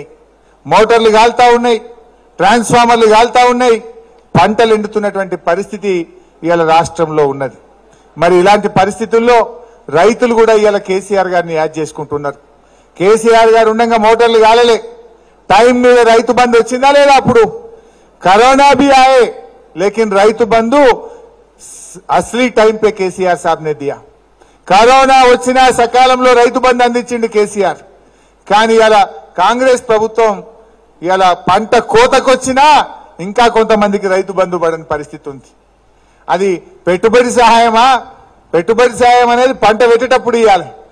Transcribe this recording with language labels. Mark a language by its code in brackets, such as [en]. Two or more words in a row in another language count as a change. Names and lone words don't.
[te] మోటార్లు కాల్తా ఉన్నాయి, ట్రాన్స్ఫార్మర్లు కాల్తా ఉన్నాయి, పంటలు ఎండుతున్నటువంటి పరిస్థితి ఇవాళ రాష్ట్రంలో ఉన్నది. మరి ఇలాంటి పరిస్థితుల్లో రైతులు కూడా ఇవాళ కేసీఆర్ గారిని యాడ్ చేసుకుంటున్నారు. కేసీఆర్ గారు ఉండగా మోటార్లు కాలలే, టైం మీద రైతు బంధు వచ్చిందా లేదా? [hi] అప్పుడు కరోనా भी आए लेकिन రైతు బంధు असली टाइम पे కేసీఆర్ साहब ने दिया. [te] కరోనా వచ్చినా సకాలంలో రైతు బంధు అందించింది కేసీఆర్. కానీ ఇలా కాంగ్రెస్ ప్రభుత్వం ఇలా పంట కోతకొచ్చినా ఇంకా కొంతమందికి రైతు బంధు పడని పరిస్థితి ఉంది. అది పెట్టుబడి సహాయమా? పెట్టుబడి సహాయం అనేది పంట పెట్టేటప్పుడు ఇవ్వాలి.